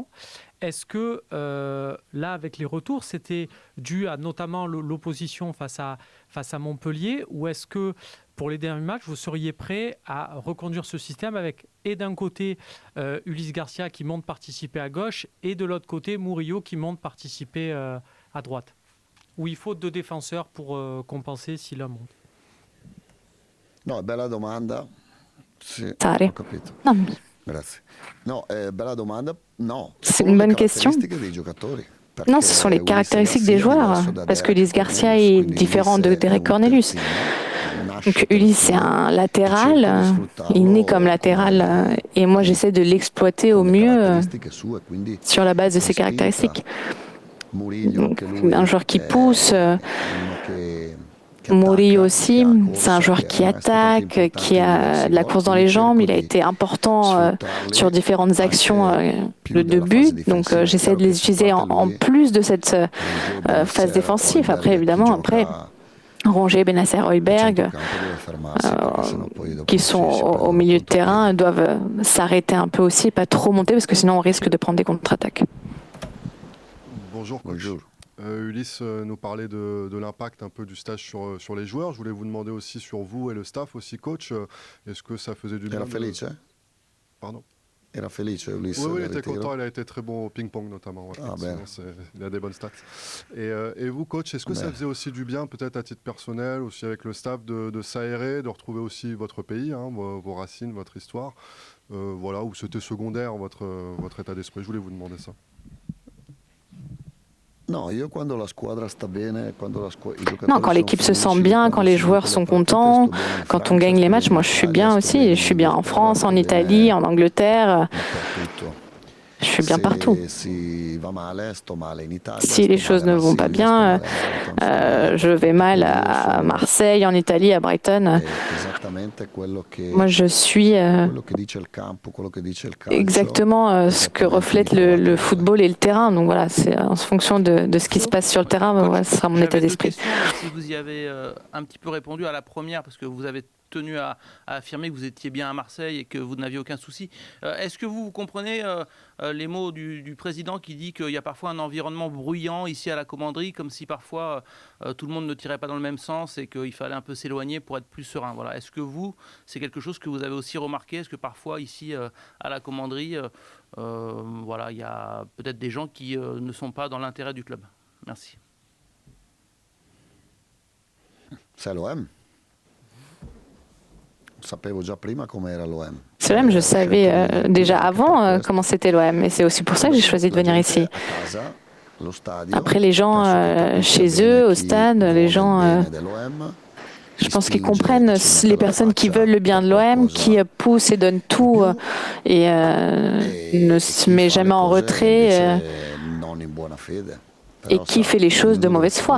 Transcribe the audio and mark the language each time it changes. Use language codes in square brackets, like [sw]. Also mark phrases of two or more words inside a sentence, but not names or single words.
[fr] Est-ce que là, avec les retours, c'était dû à notamment l'opposition face à Montpellier, ou est-ce que pour les derniers matchs, vous seriez prêt à reconduire ce système avec, et d'un côté, Ulysse Garcia qui monte participer à gauche, et de l'autre côté, Murillo qui monte participer à droite, où il faut 2 défenseurs pour compenser si l'un monte? [it] No, è bella domanda. Sì, Sari. ho capito. [fr] Non, [it] Grazie. No, bella domanda. No, [fr] C'est [it] sono [fr] une [it] le [fr] bonne question. [it] caratteristiche dei giocatori. [fr] Non, ce sont les [it] Perché [fr] caractéristiques [it] Ulysse [fr] des [it] Garcia è [fr] joueurs, [it] diverso da [fr] parce que [it] Derek [fr] Ulysse Garcia [it] Cornelius, [fr] est [it] quindi [fr] différent de [it] Ulysse è [fr] Derek [it] un [fr] Cornelius. [it] terzino, nasce [fr] Donc Ulysse, c'est [it] terzino, [fr] un [it] e [fr] latéral, [it] cerco di sfruttarlo [fr] il naît comme latéral, et moi j'essaie de l'exploiter au [it] con le [fr] mieux [it] caratteristiche sue, quindi [fr] sur la base de ses [it] con spinta. [fr] caractéristiques. [it] Murillo, [fr] Donc, [it] anche lui, [fr] un joueur qui [it] è [fr] pousse, [it] uno che [fr] Murillo [it] attacca, [fr] aussi, [it] che ha [fr] c'est un [it] corsa, [fr] joueur [it] che [fr] qui [it] è stato anche [fr] attaque, [it] importante [fr] qui [it] in [fr] a [it] diversi [fr] de la [it] gol, [fr] course dans [it] quindi [fr] les jambes, [it] cerco [fr] il a [it] di [fr] été important [it] sfruttarli [fr] sur différentes actions [it] anche più [fr] de [it] della [fr] but, [it] fase [fr] donc [it] difensiva. È [fr] j'essaie de [it] chiaro che [fr] les [it] se [fr] utiliser [it] parte [fr] en [it] lui, [fr] plus de cette [it] Rongier, [fr] phase [it] Benasser, [fr] défensive. Après, [it] Højbjerg, chi [fr] évidemment, après, [it] gioca [fr] Rongier, Benasser, [it] a [fr] Højbjerg, [it] centrocampo deve fermarsi perché sennò poi dopo [fr] qui sont [it] si [fr] au [it] prendono [fr] milieu de [it] contropiede. [fr] terrain, doivent s'arrêter un peu aussi, pas trop monter, parce que sinon on risque de prendre des contre-attaques. Bonjour coach. Bonjour. Ulysse nous parlait de l'impact un peu du stage sur les joueurs. Je voulais vous demander aussi sur vous et le staff aussi coach, est-ce que ça faisait du bien [it] Era felice? [fr] Pardon. [it] Era felice Ulysse [fr] Oui, il [it] del [fr] était [it] ritiro? [fr] content, il a été très bon au ping-pong notamment. Ouais. Ah, ben. Il a des bonnes stats. Et vous coach, est-ce que ça Ben. faisait aussi du bien peut-être à titre personnel, aussi avec le staff de s'aérer, de retrouver aussi votre pays, hein, vos racines, votre histoire, voilà, ou c'était secondaire votre état d'esprit? Je voulais vous demander ça. [it] No, io quando la squadra sta bene, quando i giocatori [fr] Non, quand [it] sono [fr] l'équipe se sent [it] felici, [fr] bien, [it] quando [fr] quand les [it] si [fr] joueurs [it] vince [fr] sont [it] le partite, [fr] contents, [it] sto bene in [fr] quand on [it] Francia, [fr] gagne les [it] sto [fr] matchs, [it] bene [fr] moi [it] in [fr] je suis [it] Italia, [fr] bien [it] sto [fr] aussi. [it] bene [fr] Je suis bien en [it] Inghilterra, [fr] France, [it] sto [fr] en [it] bene [fr] Italie, en Angleterre, [it] dappertutto. [fr] je suis bien partout. [it] Se si va male, sto male in Italia, [fr] Si [it] sto [fr] les choses [it] male [fr] ne [it] a [fr] vont pas [it] Marsiglia, sto [fr] bien, [it] male a Brighton, sto male. [fr] je vais mal [it] Quindi io [fr] à [it] sono [fr] Marseille, en Italie, à Brighton. [it] esattamente quello [fr] Moi je suis [it] che dice il campo, quello che dice il calcio. [fr] exactement ce que reflète le football et le terrain. Donc voilà, c'est en fonction de ce qui se passe sur le terrain, voilà, ce sera mon état J'avais deux [it] d'esprit. [fr] questions, même si vous y avez un petit peu répondu à la première, parce que vous avez tenu à affirmer que vous étiez bien à Marseille et que vous n'aviez aucun souci. Est-ce que vous comprenez les mots du président qui dit qu'il y a parfois un environnement bruyant ici à la commanderie, comme si parfois tout le monde ne tirait pas dans le même sens et qu'il fallait un peu s'éloigner pour être plus serein. Voilà. Est-ce que c'est quelque chose que vous avez aussi remarqué? Est-ce que parfois ici à la commanderie, voilà, il y a peut-être des gens qui ne sont pas dans l'intérêt du club? Merci. C'est l'OM. [it] Sapevo già prima com'era l'OM. [fr] C'est l'OM, je savais déjà avant comment c'était l'OM, et c'est aussi pour ça que j'ai choisi de venir ici. Après, les gens chez eux, au stade, les gens, je pense qu'ils comprennent les personnes qui veulent le bien de l'OM, qui poussent et donnent tout et ne se met jamais en retrait et qui fait les choses de mauvaise foi.